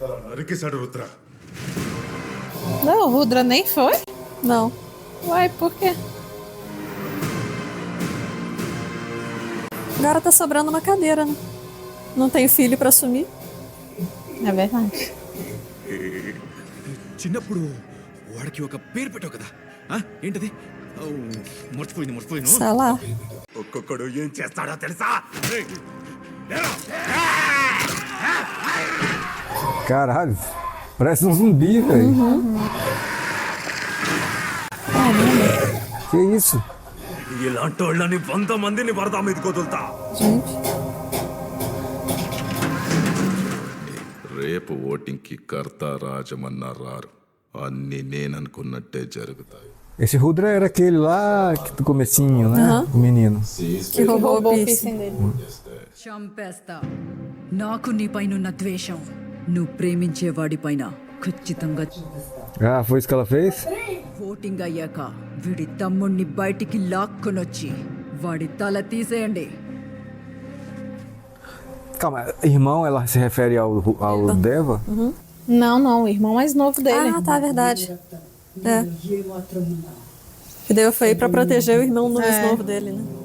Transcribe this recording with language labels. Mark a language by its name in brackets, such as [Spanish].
[Telugu] నరికేశాడు Rudra [Portuguese] Não, o Rudra nem foi? Não. Uai, por quê? Agora tá sobrando uma cadeira, né? Não tem filho pra assumir. É verdade. [Telugu] చిన్నప్పుడు వాడికి ఒక పేరు పెట్టావు కదా ఆ? ఏంటది మర్చిపోయింది [Portuguese] Sei lá. [Telugu] ఒక్కొక్కడు ఏం చేస్తాడో తెలుసా [Portuguese] Caralho, parece um zumbi, velho. Caramba. Que isso? [Telugu] ఇలాంటి వాళ్ళని 100 మందిని వరద మీదకి వదులుతా. [Portuguese] Gente. [Telugu] రేపు ఓటింగ్కి కర్త రాజమన్నా రారు అన్ని నేననుకున్నట్టే జరుగుతాయి. [Portuguese] Esse Rudra era aquele lá do comecinho, né? O menino. Que roubou o piercing. piercing dele. [Telugu] చంపేస్తా. నాకు నీ పైనున్న ద్వేషం నువ్వు ప్రేమించే వాడి పైన ఖచ్చితంగా చూపిస్తా. [Portuguese] Ah, foi isso que ela fez? [Telugu] Voting అయ్యాక వీడి తమ్ముణ్ణి బయటికి లాక్కొనొచ్చి వాడి తల తీసేయండి. [Portuguese] Calma, irmão, ela se refere ao Deva? Não, não, o irmão mais novo dele. Ah, tá, verdade. É. Que daí foi pra proteger o irmão mais novo dele, né?